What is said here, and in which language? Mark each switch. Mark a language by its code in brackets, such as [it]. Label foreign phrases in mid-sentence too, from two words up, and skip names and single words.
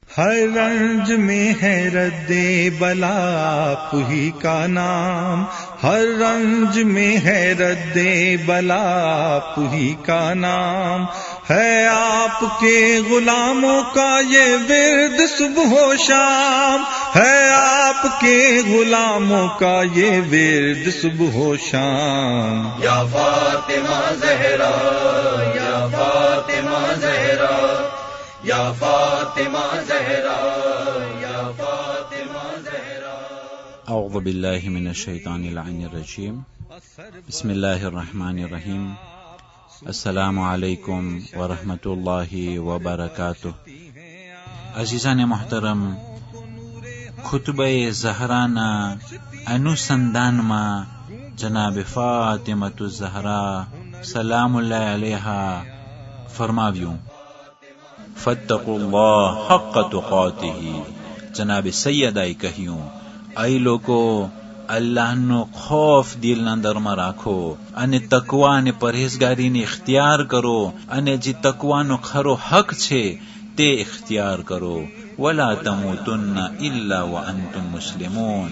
[ur] ہر رنج میں ہے ردِ بلا آپ ہی کا نام، ہر رنج میں ہے ردِ بلا آپ ہی کا نام، ہے آپ کے غلاموں کا یہ ورد صبح و شام، ہے آپ کے غلاموں کا یہ ورد صبح و شام. یا فاطمہ زہرا، یا فاطمہ زہرا، یا فاطمہ زہرا، یا فاطمہ زہرا. [ar] أعوذ بالله من الشيطان الرجيم. بسم الله الرحمن الرحيم. السلام عليكم ورحمة الله وبركاته. [ur] عزیزان محترم, [gu] ખુતબે ઝહરાના અનુસંધાનમાં જનાબ ફાતિમતુ ઝહરા [ar] سلام الله عليها [gu] फरमाव्યું, [ar] فاتقوا الله حق تقاته. [gu] जनाब सैयदाએ કહ્યું, ऐ લોકો અલ્લાહનો ખૌફ દિલના અંદરમાં રાખો અને તકવા અને પરહેઝગારીને ઇખ્તિયાર કરો, અને જે તકવાનો ખરો હક છે તે ઇખ્તિયાર કરો. [ar] ولا تموتن إلا وأنتم مسلمون.